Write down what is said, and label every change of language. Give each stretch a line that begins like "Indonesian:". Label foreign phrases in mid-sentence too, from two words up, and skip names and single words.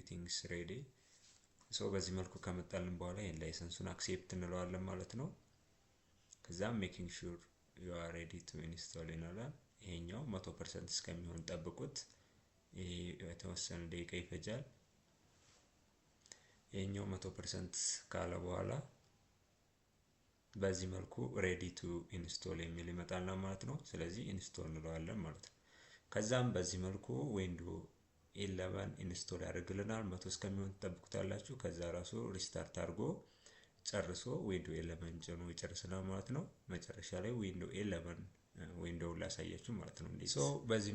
English: things ready።
Amharic: ሶ በዚህ መልኩ ከመጣልን በኋላ ይሄን ላይሰንሱን አክሴፕት እንለዋለን ማለት ነው። ከዛም
English: making sure you are ready to install
Amharic: ይላል። ይሄኛው 100% እስከሚሆን ጠብቁት። ይሄ የተወሰነ ደቂቃ ይፈጃል። ይሄኛው 100% ካለ በኋላ በዚህ መልኩ
English: ready to install
Amharic: የሚል ይመጣልና ማለት ነው። ስለዚህ ኢንስቶል እንለዋለን ማለት ነው። ከዛም በዚህ መልኩ ዊንዶው 11 ኢንስቶል ያደርግልናል። 100 እስከሚሆን ተጠብቁታላችሁ። ከዛ ራሱ ሪስታርት አድርጎ ጨርሶ ዊንዶው 11 ጭኖ ይጨርስልናል ማለት ነው። መጨረሻ ላይ ዊንዶው 11 ዊንዶውን ላሳያችሁ ማለት ነው። ሶ በዚህ